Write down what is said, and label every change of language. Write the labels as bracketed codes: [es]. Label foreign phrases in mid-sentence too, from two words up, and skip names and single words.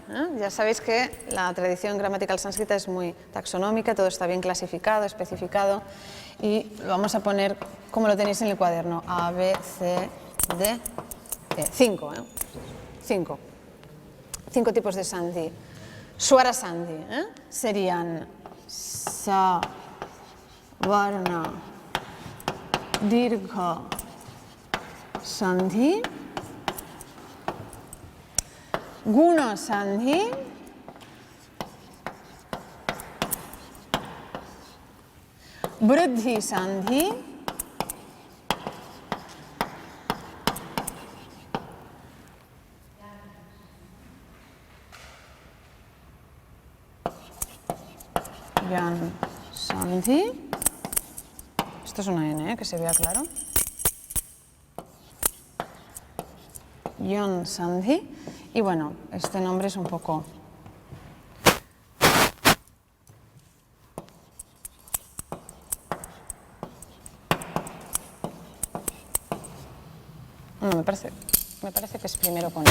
[es] Ya sabéis que la tradición gramatical sánscrita es muy taxonómica, todo está bien clasificado, especificado, y lo vamos a poner como lo tenéis en el cuaderno: A, B, C, D, E. 5. 5 tipos de Sandhi. [sa] Swara Sandhi [es] serían Sa, Varna, [sa] Dirgha Sandhi, Guna Sandhi, Vriddhi Sandhi, Yan Sandhi. [es] Esto es una N, que se vea claro. [sa] Yan Sandhi. [es] Y bueno, este nombre es un poco... No, me parece que es primero con A.